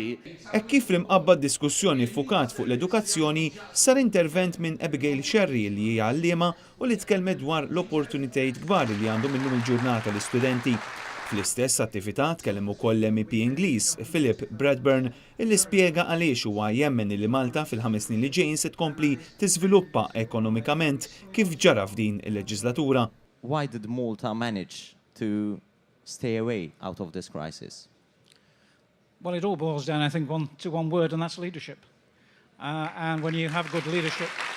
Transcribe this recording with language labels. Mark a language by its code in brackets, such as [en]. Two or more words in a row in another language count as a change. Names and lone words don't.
[mt] Hekk kif l-imqabba diskussjoni ffukat fuq l-edukazzjoni sar intervent minn Abigail Sherry li hija għalliema u li tkellmet dwar l-opportunitajiet kbar li għandhom illum il-ġurnata l-istudenti. Fl-istess attività tkellem ukoll l-MEP Ingliż Philip Bradburn illi spjega għaliex huwa jemmen li Malta fil-5 snin li ġejjin se tkompli tiżviluppa ekonomikament kif ġara f'din il-leġislatura. [en] Why did Malta manage to stay away out of this crisis? Well, it all boils down, I think, to one word, and that's leadership. And when you have good leadership,